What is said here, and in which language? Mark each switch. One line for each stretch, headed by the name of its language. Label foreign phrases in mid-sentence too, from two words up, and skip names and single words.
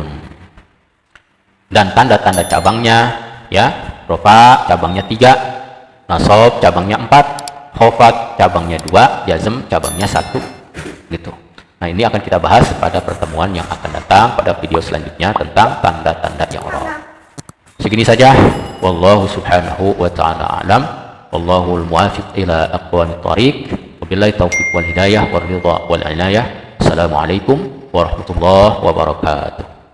Indonesian: Dan tanda-tanda cabangnya ya, rofa cabangnya 3, nasab cabangnya 4, khafad cabangnya 2, jazm cabangnya 1 gitu. Nah, ini akan kita bahas pada pertemuan yang akan datang pada video selanjutnya tentang tanda-tanda i'rab. Segini saja.
Arabic: والله سبحانه وتعالى أعلم. والله الموفق إلى أقوم الطريق. وبالله التوفيق والهداية والرضا والعناية. السلام عليكم ورحمة الله وبركاته.